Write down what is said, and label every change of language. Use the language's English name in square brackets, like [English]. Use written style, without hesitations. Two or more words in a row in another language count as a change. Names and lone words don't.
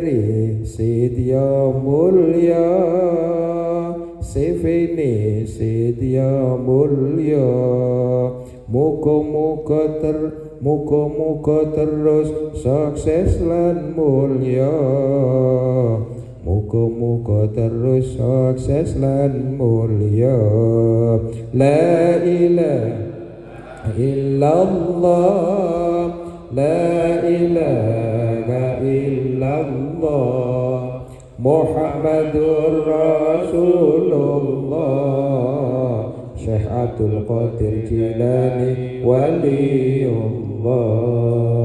[Javanese] Sidya Mulya, Sifini Sidya Mulya, muga-muga terus sukses lan mulya, muga-muga terus sukses lan mulya. [Arabic] لا إله إلا الله، لا إله إلا الله، محمد رسول الله, شيخ عبد القادر الجيلاني ولي الله.